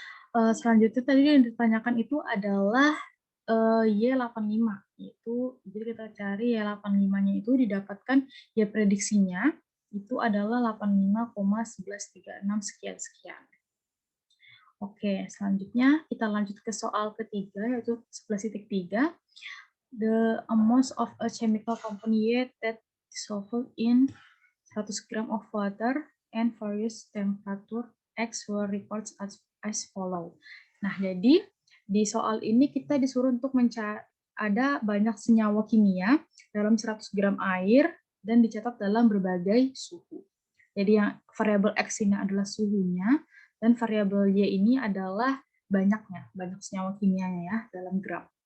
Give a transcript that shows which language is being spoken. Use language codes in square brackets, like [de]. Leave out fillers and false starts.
[id] Selanjutnya tadi yang ditanyakan itu adalah Y85, itu jadi kita cari Y85-nya itu didapatkan Y prediksinya itu adalah 85,1136 sekian-sekian. Oke, selanjutnya kita lanjut ke soal ketiga, yaitu 11.3. [en] The amount of a chemical compound Y that dissolved in 100 gram of water and various temperature X were recorded as follow. [id] Nah, jadi di soal ini kita disuruh untuk mencari ada banyak senyawa kimia dalam 100 gram air dan dicatat dalam berbagai suhu. Jadi yang variabel X ini adalah suhunya, dan variabel Y ini adalah banyak senyawa kimianya ya dalam gram.